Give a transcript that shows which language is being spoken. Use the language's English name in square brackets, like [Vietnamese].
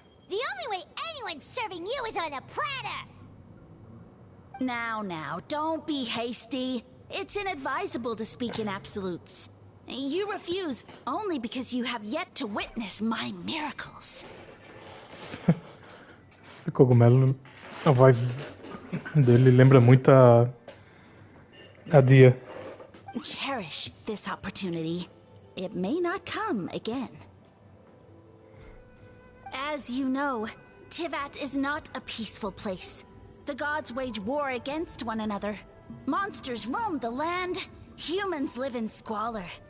[English] The only way anyone's serving you is on a platter! Now, don't be hasty. It's inadvisable to speak in absolutes. You refuse only because you have yet to witness my miracles. [Portuguese] Esse cogumelo, a voz dele lembra muito a Dia. [English] Cherish this opportunity. It may not come again. As you know, Tivat is not a peaceful place. The gods wage war against one another. Monsters roam the land. Humans live in squalor.